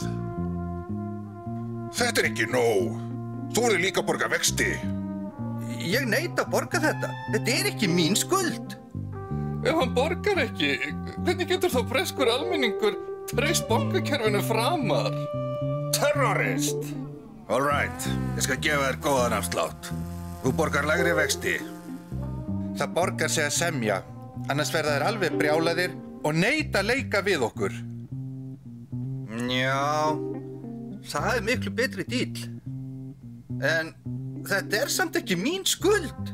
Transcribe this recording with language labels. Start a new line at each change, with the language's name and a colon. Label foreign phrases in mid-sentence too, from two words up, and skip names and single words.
Icelandic: Þetta er ekki nóg. Þú verður líka að borga vexti. Ég neita að borga þetta. Þetta er ekki mín skuld. Ef hann borgar ekki, hvernig getur þá breskur almenningur treyst bankakerfinu framar?
English: Terrorist! All right,
Icelandic: ég skal gefa þér góðan afslátt. Þú borgar lægri vexti. Það borgar sig að semja, annars verða þær alveg brjálaðir og neita að leika við okkur. Já, það er miklu betri díll. En þetta er samt ekki mín skuld.